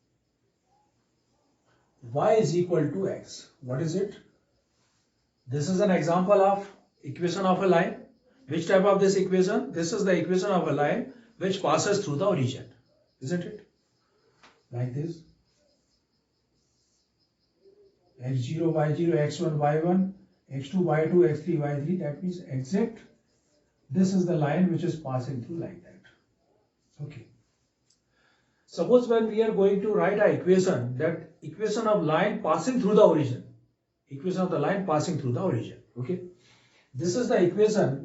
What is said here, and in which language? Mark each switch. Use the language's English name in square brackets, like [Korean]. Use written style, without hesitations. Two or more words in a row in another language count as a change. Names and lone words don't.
[English] Y is equal to x. What is it? This is an example of equation of a line. Which type of this equation? This is the equation of a line which passes through the origin, isn't it? Like this. x0, y0, x1, y1, x2, y2, x3, y3. That means exact. This is the line which is passing through like that. Okay. Suppose when we are going to write an equation, that equation of line passing through the origin. Equation of the line passing through the origin. Okay. This is the equation.